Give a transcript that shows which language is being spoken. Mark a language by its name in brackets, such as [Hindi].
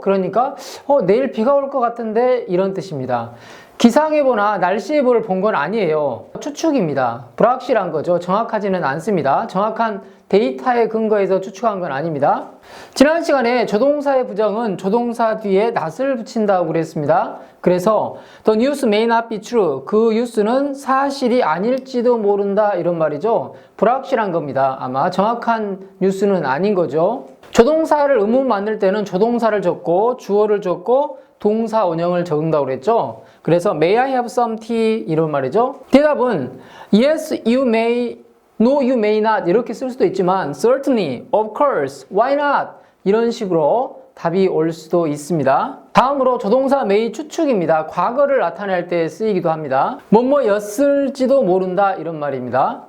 [Korean] 그러니까 내일 비가 올 것 같은데 이런 뜻입니다. 기상예보나 날씨예보를 본 건 아니에요. 추측입니다. 불확실한 거죠. 정확하지는 않습니다. 정확한 데이터에 근거해서 추측한 건 아닙니다. 지난 시간에 조동사의 부정은 조동사 뒤에 not을 붙인다고 그랬습니다. 그래서 [English] the news may not be true. [Korean] 그 뉴스는 사실이 아닐지도 모른다 이런 말이죠. 불확실한 겁니다. 아마 정확한 뉴스는 아닌 거죠. 조동사를 의문 만들 때는 조동사를 적고 주어를 적고 동사 원형을 적는다고 그랬죠. 그래서 [English] may I have some tea [Korean] 이런 말이죠. 대답은 [English] yes you may, no you may not [Korean] 이렇게 쓸 수도 있지만 [English] certainly, of course, why not [Korean] 이런 식으로 답이 올 수도 있습니다. 다음으로 조동사 may 추측입니다. 과거를 나타낼 때 쓰이기도 합니다. 뭐뭐였을지도 모른다 이런 말입니다.